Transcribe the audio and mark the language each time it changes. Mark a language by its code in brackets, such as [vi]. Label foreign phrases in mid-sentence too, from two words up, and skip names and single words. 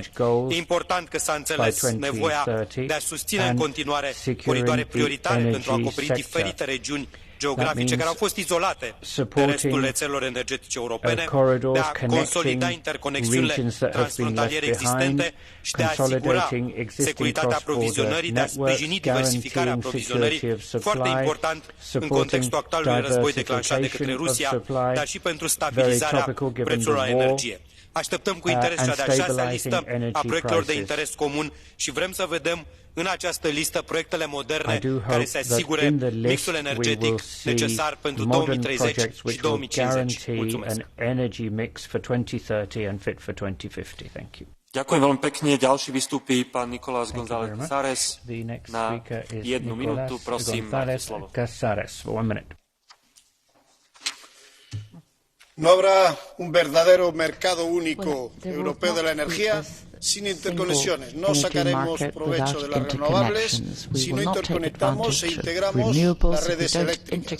[ro] E important că s-a înțeles nevoia de a susține în continuare coridoare prioritare pentru a acoperi diferite regiuni geografice care au fost izolate de restul rețelelor energetice europene, de a consolida interconexiunile transfrontaliere existente și de a asigura securitatea aprovizionării, de a sprijini diversificarea aprovizionării, foarte important în contextul actualului război declanșat de către Rusia, dar și pentru stabilizarea prețurilor la energie. Așteptăm cu interes cea de-a 6-a listă a proiectelor de interes comun și vrem să vedem în această listă proiectele moderne care să asigure mixul energetic necesar pentru 2030 și 2050. Mulțumesc. [sk] Ďakujem veľmi pekne. Ďalší vystúpi pán Nicolás González Casares na 1 minútu. Prosím, máte slovo. [es] No habrá un verdadero mercado único europeo de la energía sin interconexiones. No sacaremos provecho de las renovables si no interconectamos e integramos las redes eléctricas.